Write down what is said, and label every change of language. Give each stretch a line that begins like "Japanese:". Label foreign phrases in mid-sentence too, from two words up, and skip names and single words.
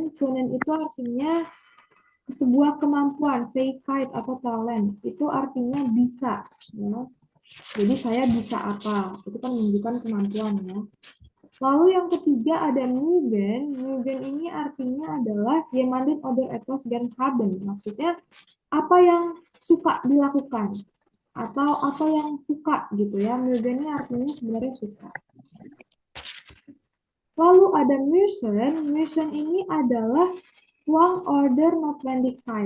Indonesian: Kunnen itu artinya sebuah kemampuan, fähigkeit atau talent. Itu artinya bisa ya. Jadi saya bisa apa? Itu kan menunjukkan kemampuan ya. Lalu yang ketiga ada mögen.
German: Mögen
Indonesian: ini artinya adalah
German: jemanden oder etwas gern haben.
Indonesian: Maksudnya apa yang suka dilakukan atau apa yang suka gitu ya. Mögen ini artinya sebenarnya suka. Lalu ada müssen.
German: Müssen
Indonesian: ini adalah
German: Zwang order notwendigkeit.